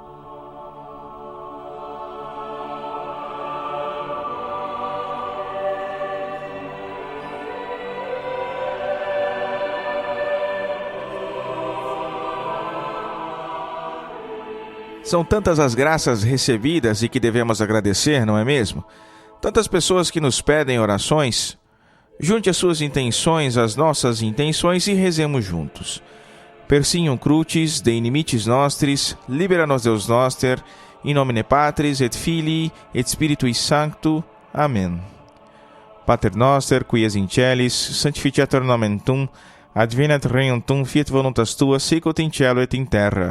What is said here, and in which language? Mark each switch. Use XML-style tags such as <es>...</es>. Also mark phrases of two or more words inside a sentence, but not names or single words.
<pt>São tantas as graças recebidas e que devemos agradecer, não é mesmo? Tantas pessoas que nos pedem orações. Junte as suas intenções às nossas intenções e rezemos juntos.</pt> <la>Persignum crucis, de inimicis nostris, libera nos Deus noster, in nomine Patris et Filii et Spiritui Sancto.</la> <pt>Amém.</pt> <la>Pater noster, qui es in celis, sanctificetur nomen tuum, advenat regnum tuum, fiat voluntas tua, sicut in cielo et in terra.</la>